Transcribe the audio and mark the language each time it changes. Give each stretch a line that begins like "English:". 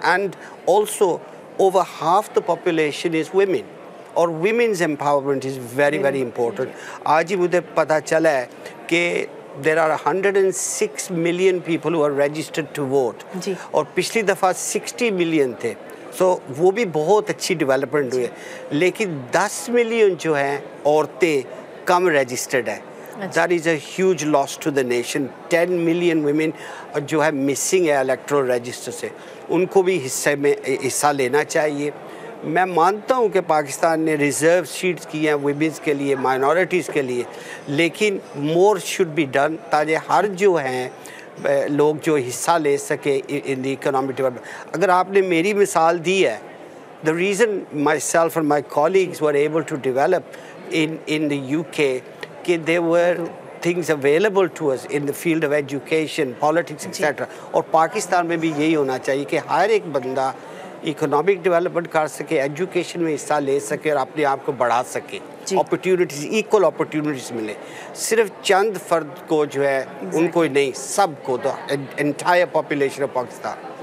English: And also over half the population is women, or women's empowerment is very very important.
Urdu: آج ہی مجھے پتہ چلا ہے کہ
English: there are 106 million people who are registered to vote
Urdu: اور پچھلی دفعہ
English: 60 million
Urdu: تھے. سو وہ بھی بہت اچھی ڈیولپمنٹ ہوئی ہے، لیکن 10 ملین جو ہیں عورتیں کم رجسٹرڈ ہے.
English: That is a huge loss to the nation. 10 million women
Urdu: جو ہے مسنگ ہے الیکٹرل رجسٹر سے، ان کو بھی حصہ لینا چاہیے. میں مانتا ہوں کہ پاکستان نے ریزرو سیٹس کی ہیں ویمنس کے لیے، مائنورٹیز کے لیے، لیکن
English: more should be done
Urdu: تاکہ ہر جو ہیں لوگ جو حصہ لے سکے ان دی اکنامک ڈیولپمنٹ. اگر آپ نے میری مثال دی ہے،
English: the reason myself and my colleagues were able to develop in the UK
Urdu: کہ
English: there were things available to us in the field of education, politics, etc.
Urdu: اور پاکستان میں بھی یہی ہونا چاہیے کہ ہر ایک بندہ اکنامک ڈیولپمنٹ کر سکے، ایجوکیشن میں حصہ لے سکے اور اپنے آپ کو بڑھا سکے، اپرچونیٹیز، ایکول اپرچونیٹیز ملے. صرف چند فرد کو جو ہے ان کو نہیں، سب کو، تو
English: Entire population of Pakistan.